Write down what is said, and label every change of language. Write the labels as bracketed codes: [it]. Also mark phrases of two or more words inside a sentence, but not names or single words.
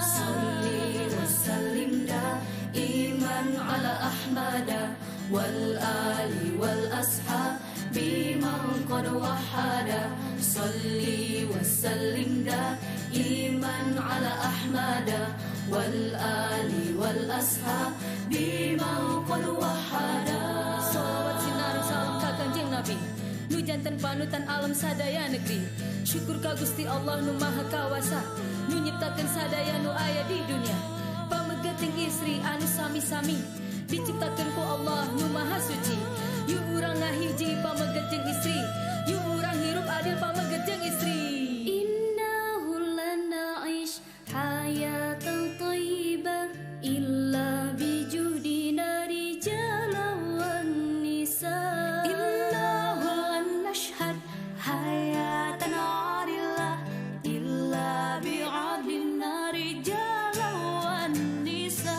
[ar] صل وسلم دائما على أحمد والآل والأصحاب بمن قد وحدا. صل وسلم دائما على أحمد والآل والأصحاب بمن قد وحدا. [su] Salawat sinar salam ka Kanjeng Nabi, nu jantan panutan alam sadaya negeri. Syukur ka Gusti Allah nu maha kawasa, nu nyiptakeun sadaya nu aya di dunia. Pamegeting istri anu sami-sami diciptakeun ku Allah nu maha suci. Yuk urang ngahiji pamegeting istri, yuk urang hirup adil pamegeting istri. [ar] إنه لن نعيش حياة طيبة إلا بجهدنا رجالا والنساء. إنه لن نشهد حياة عادلة إلا بعدلنا رجالا والنساء.